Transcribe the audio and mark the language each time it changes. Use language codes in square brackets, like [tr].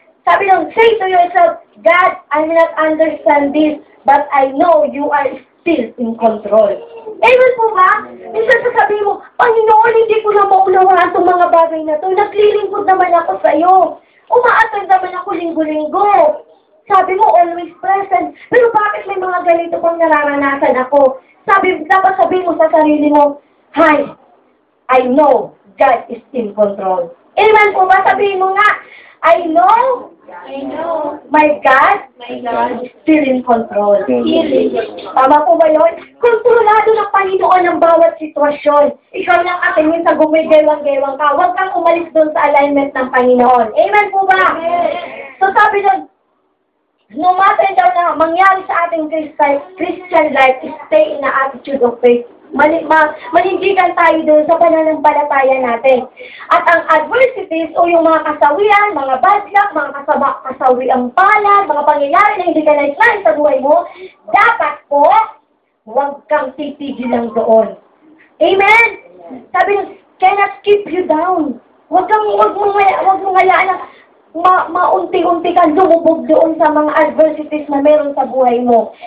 [tl] Sabi nung, [en] say to yourself, God, I will not understand this, but I know you are still in control. [tl] Amen po ba? Minsan sasabihin mo, Panginoon, hindi ko na maunawaan itong mga bagay na ito. Naglilingkod naman ako sa iyo. Umaattend naman ako linggo-linggo. Sabi mo, always present. Pero bakit may mga ganito pang nararanasan ako? Dapat sabihin mo sa sarili mo, [en] hi, I know God is in control. [tl] Amen po ba? Sabihin mo nga, [en] I know my God is still in control. [tl] Tama po ba yun? Kontrolado ng Panginoon ang bawat sitwasyon. Ikaw lang atingin sa gumigewang-gewang ka. Huwag kang umalis doon sa alignment ng Panginoon. [en] Amen po ba? So [tl] sabi doon, [en] no matter [tl] daw na mangyari sa ating [en] Christian life, stay in the attitude of faith. [tl] Manindigan tayo doon sa pananampalataya natin. At ang adversities o yung mga kasawian, mga bad luck, mga kasawiang palad, mga pangyayari na hindi ka nais-nais sa buhay mo, dapat po, huwag kang titigil lang doon. Amen? Sabi nyo, [en] cannot keep you down. [tl] Huwag mong hayaan na maunti-unti kang lumubog doon sa mga adversities na meron sa buhay mo.